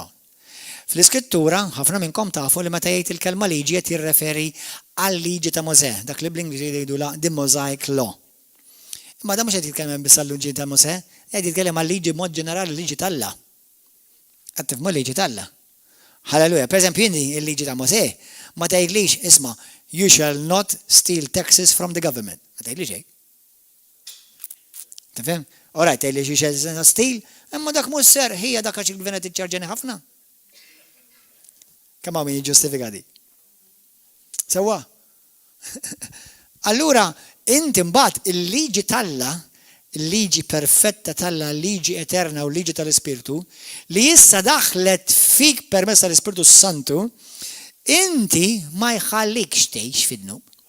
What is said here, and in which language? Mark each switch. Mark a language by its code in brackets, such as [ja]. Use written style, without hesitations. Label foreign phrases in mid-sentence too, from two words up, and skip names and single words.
[mt] Fl-iskrittura ħafna minnkom tafu li meta jgħid il-kelma liġi qed jirreferi għal-liġi ta' Mosè, dak li bl-Ingliżi jgħidula [en] the Mosaic Law. [mt] Imma da mhux qed jitkellem biss għall-liġi ta' Mosè, qed jitkellem għal-liġi b'mod ġenerali liġi tal-Alla. Qed tifhmu liġi tal-Alla. Halleluja. Pereżempju il-liġi ta' Mosè ma tgħidlix isma' [en] you shall not steal taxes from the government. [mt] Ma tgħidlix hekk. Tifhem? Ora tgħidlix [en] you shall not steal, [mt] imma dak mhux ser ħija dak għax il-gvern qed iċċarġeni ħafna. Kemm hawn min jiġġustifikati. Sewwa. Allura inti mbagħad il-liġi tal-Alla, il-liġi perfetta tal-Alla, liġi eterna u liġi tal-Ispirtu, li issa daħlet fik permezz tal-Ispirtu Santu, inti ma jħallikx tgħix fid-dnub.